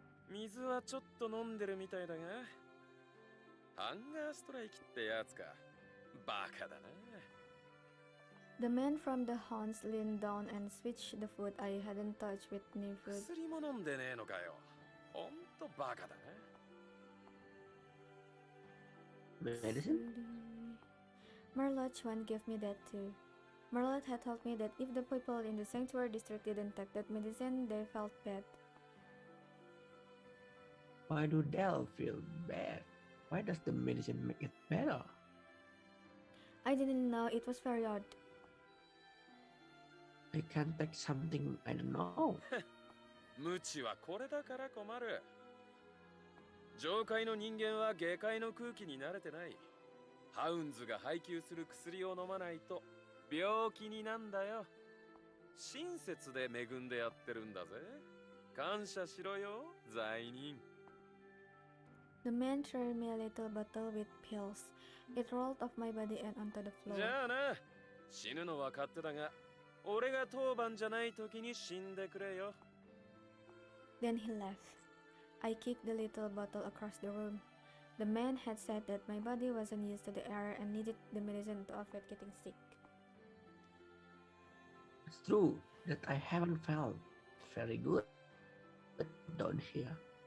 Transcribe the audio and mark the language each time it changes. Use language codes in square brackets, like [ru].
[ja] 水はちょっと飲んでるみたいだが。ハンガーストライキってやつか。バカだな。 [en] The man from the hounds leaned down and switched the food I hadn't touched with new food. [ja] 薬も飲んでねえのかよ。ほんとバカだな。 [en] Medicine? Marlot Chuan gave me that too. Marlot had told me that if the people in the sanctuary district didn't take that medicine, they felt bad. Why do they feel bad? Why does the medicine make it better? I didn't know. It was very odd. I can't take something I don't know. [ja] 無知はこれだから困る。上界の人間は下界の空気に慣れてない。ハウンズが配給する薬を飲まないと病気になんだよ。親切で恵んでやってるんだぜ。感謝しろよ、罪人。 [en] The man threw me a little bottle with pills. It rolled off my body and onto the floor. [ja] じゃあな、死ぬのは勝手だが、俺が当番じゃない時に死んでくれよ。 [en] Then he left. I kicked the little bottle across the room. The man had said that my body wasn't used to the air and needed the medicine to avoid getting sick. It's true that I haven't felt very good down here.